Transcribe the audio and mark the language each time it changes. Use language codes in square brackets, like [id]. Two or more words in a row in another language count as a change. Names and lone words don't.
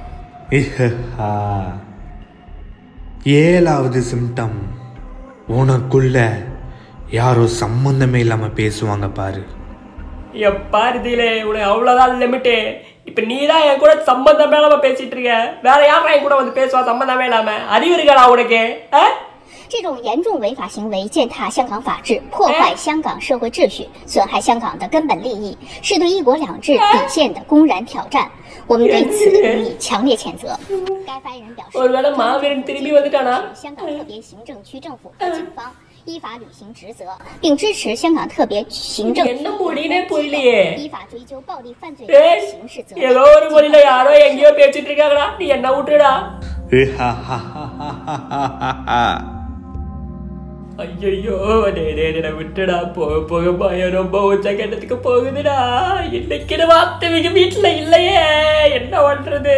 [ta] ஏழாவது சிம்டம், உனக்குள்ள யாரோ சம்பந்தமே இல்லாம பேசுவாங்க பாரு. பாரு தீலே, உனக்கு அவ்வளவுதான் லிமிட்டு. இப்ப நீதான் என் கூட சம்பந்தமே இல்லாம பேசிட்டு இருக்க. வேற யாரா என் கூட வந்து பேசுவா சம்பந்தமே இல்லாம? அறிவு இருக்காடா உனக்கு? [zh] 这种严重违法行为践踏香港法治，破坏香港社会秩序，损害香港的根本利益，是对一国两制底线的公然挑战。我们对此予以强烈谴责。该发言人表示，香港特别行政区政府和警方依法履行职责，并支持香港特别行政区依法追究暴力犯罪的刑事责任。 [ta] ஏதோ ஒரு மொழியில யாரோ எங்கேயோ பேசிட்டு இருக்காங்கடா, நீ என்ன விட்டுடா. ஐயோ விட்டுடா, போக போக பயம் ரொம்ப உச்சகட்டத்துக்கு போகுதுடா. இன்னைக்கு வார்த்தை வீட்டுல இல்லையே, என்ன பண்றது?